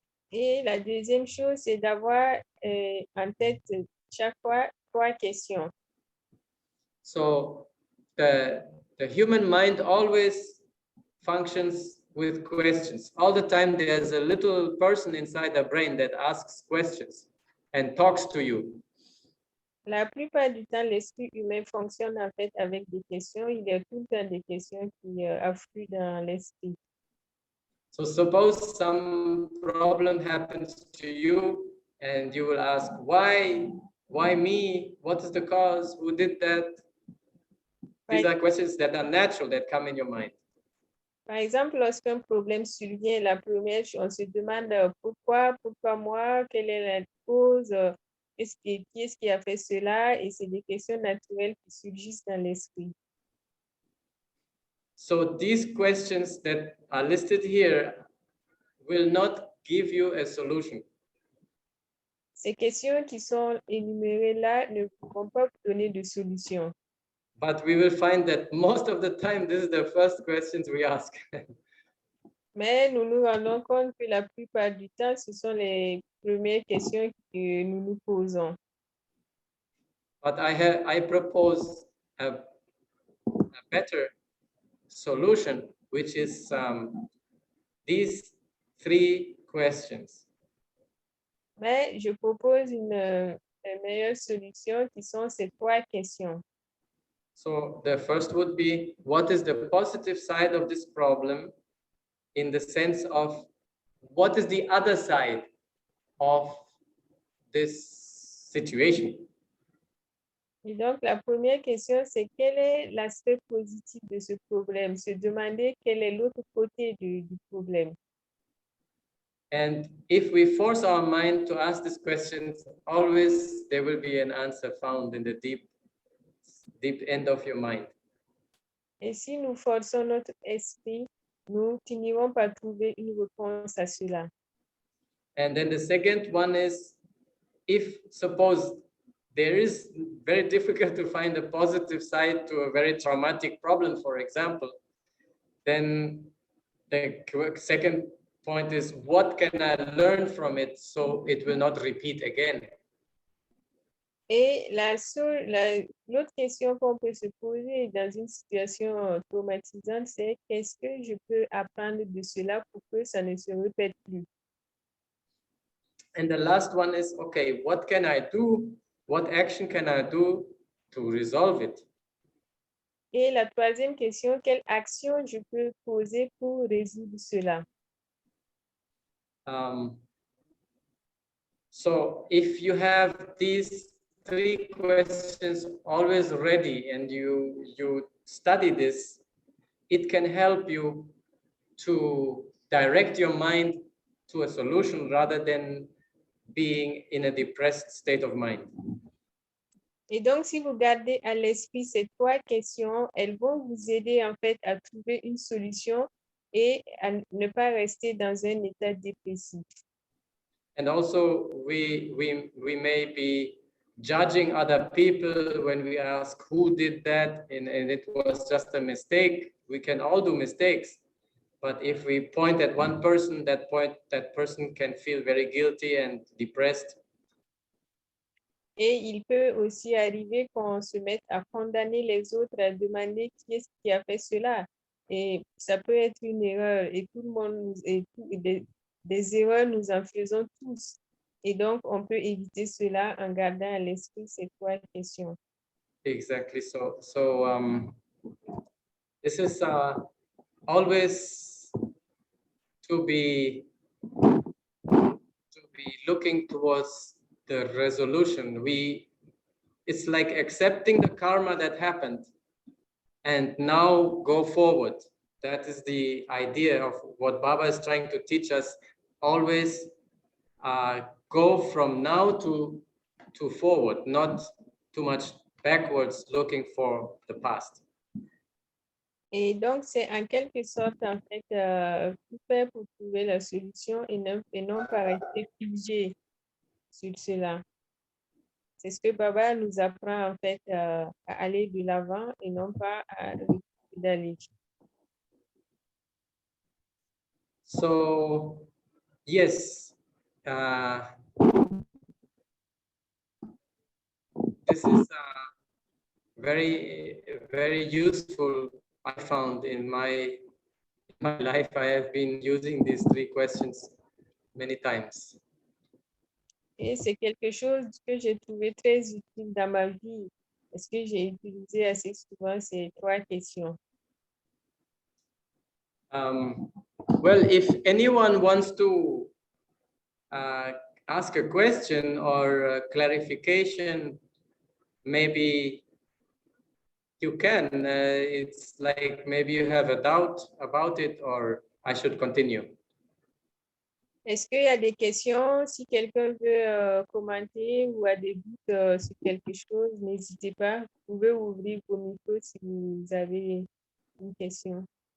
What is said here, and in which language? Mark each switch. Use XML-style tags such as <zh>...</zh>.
<fr>Et la deuxième chose, c'est d'avoir en tête chaque fois 3 questions.</fr> <en>So the human mind always functions with questions. All the time there's a little person inside the brain that asks questions and talks to you.</en> <fr>La plupart du temps, l'esprit humain fonctionne en fait avec des questions. Il y a tout le temps des questions qui affluent dans l'esprit.</fr> <en>So suppose some problem happens to you and you will ask, why me? What is the cause? Who did that? These are questions that are natural, that come in your mind.</en> <fr>Par exemple, lorsqu'un problème survient, la première chose, on se demande pourquoi moi, quelle est la cause, qui est-ce qui a fait cela, et c'est des questions naturelles qui surgissent dans l'esprit.</fr> <en>So these questions that are listed here will not give you a solution.</en> <fr>Ces questions qui sont énumérées là ne pourront pas vous donner de solution.</fr> <en>But we will find that most of the time, this is the first questions we ask.</en> <fr>Mais nous nous rendons compte que la plupart du temps, ce sont les premières questions que nous nous posons.</fr> <en>But I propose a better solution, which is these 3 questions.</en> <fr>Mais je propose une meilleure solution qui sont ces 3 questions.</fr> <en>So the first would be, what is the positive side of this problem, in the sense of what is the other side of this situation?</en> <fr>Et donc, la première question, c'est quel est l'aspect positif de ce problème? Se demander quel est l'autre côté du problème.</fr> <en>And if we force our mind to ask these questions, always there will be an answer found in the deep end of your mind.</en> <fr>Et si nous forçons notre esprit, nous finirons par trouver une réponse à cela.</fr> <en>And then the second one is, if suppose there is very difficult to find a positive side to a very traumatic problem, for example, then the second point is, what can I learn from it so it will not repeat again?</en> <fr>Et l'autre question qu'on peut se poser dans une situation traumatisante, c'est qu'est-ce que je peux apprendre de cela pour que ça ne se répète plus?</fr> <en>And the last one is, okay, what can I do? What action can I do to resolve it?</en> <fr>Et la troisième question, quelle action je peux poser pour résoudre cela?</fr> <en>So if you have these 3 questions always ready and you study this, it can help you to direct your mind to a solution rather than being in a depressed state of mind.</en> <fr>Et donc, si vous gardez à l'esprit ces 3 questions, elles vont vous aider en fait à trouver une solution et à ne pas rester dans un état dépressif.</fr> <en>And also we may be judging other people when we ask who did that and it was just a mistake. We can all do mistakes. But if we point at one person, that person can feel very guilty and depressed.</en> <fr>Et il peut aussi arriver qu'on se mette à condamner les autres, à demander qui est-ce qui a fait cela. Et ça peut être une erreur. Et tout le monde, des erreurs, nous en faisons tous. Et donc, on peut éviter cela en gardant à l'esprit ces 3 questions.</fr> <en>Exactly. So this is always to be looking towards the resolution. It's like accepting the karma that happened and now go forward. That is the idea of what Baba is trying to teach us. Always go from now to forward, not too much backwards looking for the past.</en> <fr>Et donc, c'est en quelque sorte, en fait, tout faire pour trouver la solution et non pas rester figé sur cela. C'est ce que Baba nous apprend, en fait, à aller de l'avant et non pas à d'aller.</fr> <en>So, yes, this is very, very useful. I found in my life, I have been using these 3 questions many times.</en> <fr>Et c'est quelque chose que j'ai trouvé très utile dans ma vie parce que j'ai utilisé assez souvent ces 3 questions.</fr> <en>Well, if anyone wants to ask a question or a clarification, maybe you can. It's like maybe you have a doubt about it, or I should continue.</en> <fr>Est-ce qu'il y a des questions? Si quelqu'un veut commenter ou a des doutes sur quelque chose, n'hésitez pas. Vous pouvez ouvrir vos micros si vous avez une question.</fr>